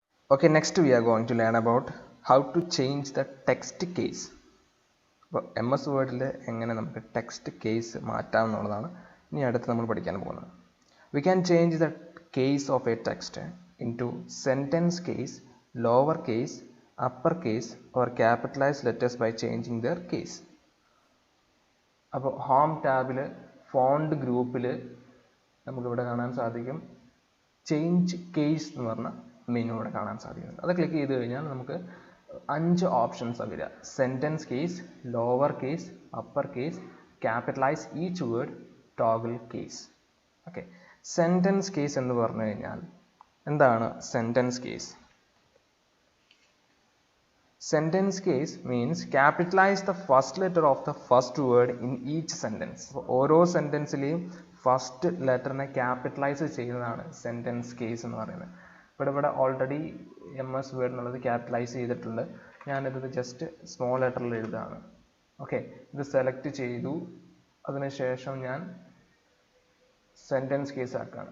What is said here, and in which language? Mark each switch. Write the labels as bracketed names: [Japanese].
[English] Okay, next we are going to learn about how to change the text case. [Malayalam] അപ്പോൾ M S വേർഡിൽ എങ്ങനെ നമുക്ക് text case മാറ്റാം എന്നുള്ളതാണ് ഇനി അടുത്ത് നമ്മൾ പഠിക്കാൻ പോകുന്നത്. [English] We can change the case of a text into sentence case, lower case, upper case or capitalized letters by changing their case. [Malayalam] അപ്പോൾ ഹോം ടാബിൽ ഫോണ്ട് ഗ്രൂപ്പിൽ നമുക്കിവിടെ കാണാൻ സാധിക്കും ചേഞ്ച് കേസ് എന്ന് പറഞ്ഞ മെനു ഇവിടെ കാണാൻ സാധിക്കുന്നുണ്ട്. അത് ക്ലിക്ക് ചെയ്ത് കഴിഞ്ഞാൽ നമുക്ക് 5 ഓപ്ഷൻസ് വരിക. [English] Sentence case, lower case, upper case, capitalise each word, toggle case. [Malayalam] Okay, sentence case എന്ന് പറഞ്ഞു കഴിഞ്ഞാൽ എന്താണ് sentence case? [English] Sentence case means capitalize the first letter of the first word in each sentence. [Malayalam] ഓരോ സെൻറ്റൻസിലെയും first ലെറ്ററിനെ capitalise ചെയ്യുന്നതാണ് sentence case എന്ന് പറയുന്നത്. ഇവിടെ already M S word എന്നുള്ളത് ക്യാപിറ്റലൈസ് ചെയ്തിട്ടുണ്ട്. ഞാനിത് ജസ്റ്റ് സ്മോൾ ലെറ്ററിൽ എഴുതാണ്. ഓക്കെ, ഇത് സെലക്ട് ചെയ്തു. അതിനുശേഷം ഞാൻ സെൻറ്റൻസ് കേസ് ആക്കുകയാണ്.